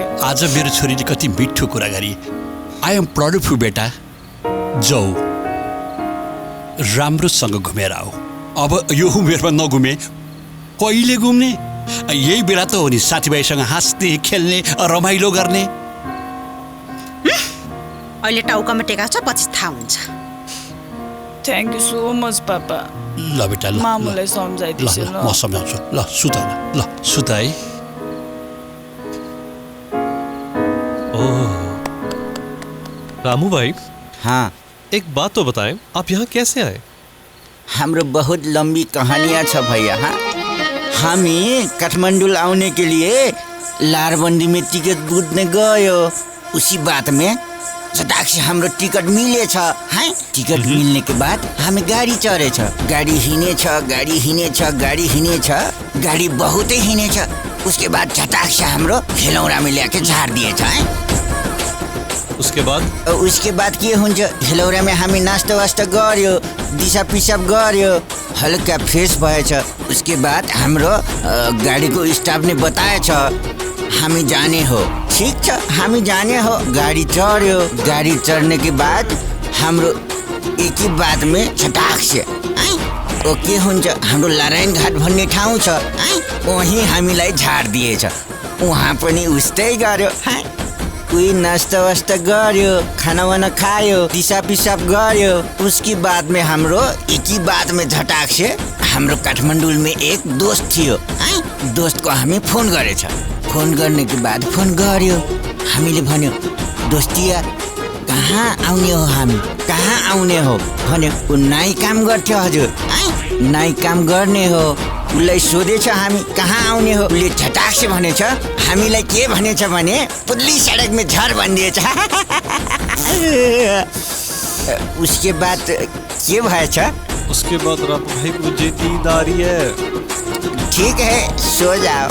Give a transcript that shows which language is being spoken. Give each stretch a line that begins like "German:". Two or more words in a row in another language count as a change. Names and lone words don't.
Nepali: आज मेरो छोरीले कति मिठो कुरा गरी
English: I am proud of you
Nepali: बेटा जाऊ राम्रोसँग घुमेर आऊ अब यो उमेरमा नघुमे कहिले घुम्ने यही बेला त हो नि साथीभाइसँग हाँस्ने खेल्ने रमाइलो गर्ने अहिले टाउकामा टेका छ पछि थाहा हुन्छ
English: thank you so much पापा
Nepali: ल बेटा ल मामुलाई सम्झाइदिन्छु ल म सम्झाउँछु ल सुत ल सुत है
Hindi: ओह रामू भाई हाँ एक बात तो बताएं आप यहाँ कैसे आए
Nepali: हाम्रो
Hindi: बहुत लंबी कहानियाँ
Nepali: छ भैया हाँ हामी काठमाडौँ
Hindi: आने के लिए
Nepali: लारबंदी में टिकट बुझ्ने गयो
Hindi: उसी बात में झटाक से
Nepali: हाम्रो टिकट मिलेछ है टिकट
Hindi: मिलने के बाद
Nepali: हामी गाडी चढेछ गाडी हिँडेछ गाडी बहुतै हिँडेछ
Hindi: उसके बाद झटाक से
Nepali: हाम्रो हेलौरा में ल्याके झार दिएछ है
Hindi: उसके बाद
Nepali: के हुन्छ हेलौरा में हामी नास्ता वास्ता गर्यो दिशा पिसाब गर्यो हल्का फ्रेश भएछ उसके बाद हाम्रो गाडीको स्टाफले बताएछ हामी जाने हो ठीक छ हामी जाने हो गाडी चढ्यो गाडी चढ्ने
Hindi: के बाद
Nepali: हाम्रो
Hindi: एक ही बात में झटाक से
Nepali: ओ के हुन्छ हाम्रो नारायण घाट भन्ने ठाउँ छ वहीँ हामीलाई झार दिएछ उहाँ पनि उस्तै गर्यो कोही नास्ता वास्ता गर्यो खाना वाना खायो दिशा पिसाब गर्यो
Hindi: उसकी बाद में
Nepali: हाम्रो
Hindi: एक ही बात में झटाक से
Nepali: हाम्रो काठमाडौँ
Hindi: में एक दोस्त
Nepali: थियो दोस्त को हामी फोन गरेछ फोन गर्ने
Hindi: के बाद
Nepali: फोन गर्यो हामीले भन्यो दोस्तिया कहाँ आउने हो हामी कहाँ आउने हो भन्यो ऊ नाई काम गर्थ्यो हजुर नाई काम गर्ने हो उसलाई सोधेछ हामी कहाँ आउने हो उसले झटाक से भनेछ हामीलाई के भनेछ भने पुल्ली सडक में झर भनिदिएछ उसके बाद के भएछ
Hindi: उसके बाद रामू भाई मुझे नींद आ रही है ठीक है सो जाओ